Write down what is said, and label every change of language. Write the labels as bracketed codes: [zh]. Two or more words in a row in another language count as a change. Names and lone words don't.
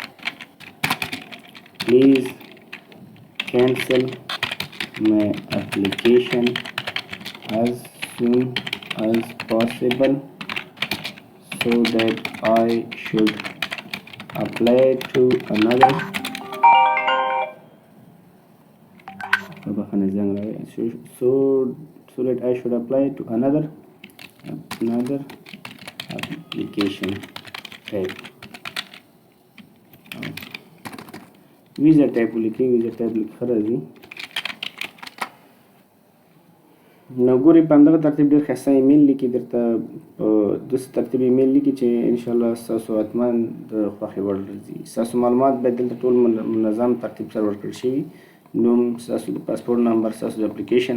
[en] Please cancel my application as soon as possible so that I should apply to another so that I should apply to another application type. visa type [ps] ولیکئ [en] visa type [ps] لیک ښه راځي نو ګورئ په همدغه ترتیب ډېر ښایسته ایمیل لیکي درته په داسې ترتیب ایمیل لیکي چې انشاءالله ستاسو حتما د خوښې وړ راځي ستاسو معلومات باید دلته ټول منظم ترتیب سره ورکړل شوي نوم ستاسو د [en] passport number [ps] ستاسو د اپلیکیشن